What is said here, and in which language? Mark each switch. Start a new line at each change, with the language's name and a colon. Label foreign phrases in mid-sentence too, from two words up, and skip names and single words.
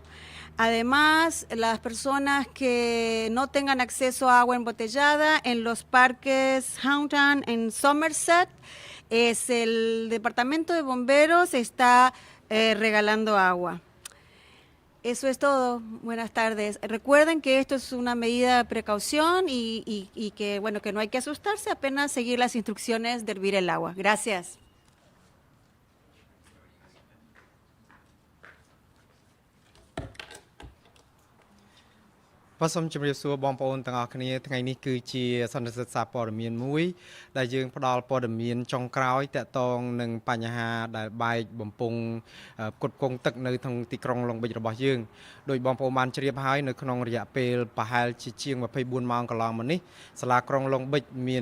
Spanish: Además, las personas que no tengan acceso a agua embotellada en los parques Houghton en Somerset, el Departamento de Bomberos está regalando agua. Eso es todo. Buenas tardes. Recuerden que esto es una medida de precaución y que, bueno, que no hay que asustarse, apenas seguir las instrucciones de hervir el agua. Gracias.
Khmer: Vàសូមជម្រាបសួរបងប្អូនទាំងអស់គ្នាថ្ងៃនេះគឺជាសន្និសីទសារព័ត៌មានមួយដែលយើងផ្ដល់ព័ត៌មានចុងក្រោយតាក់ទងនឹងបញ្ហាដែលបែកបំពង់ផ្គត់ផ្គង់ទឹកនៅក្នុងទីក្រុងឡុងបិចរបស់យើងដោយបងប្អូនបានជ្រាបហើយនៅក្នុងរយៈពេលប្រហែលជាង24ម៉ោងកន្លងមកនេះសាលាក្រុងឡុងបិចមាន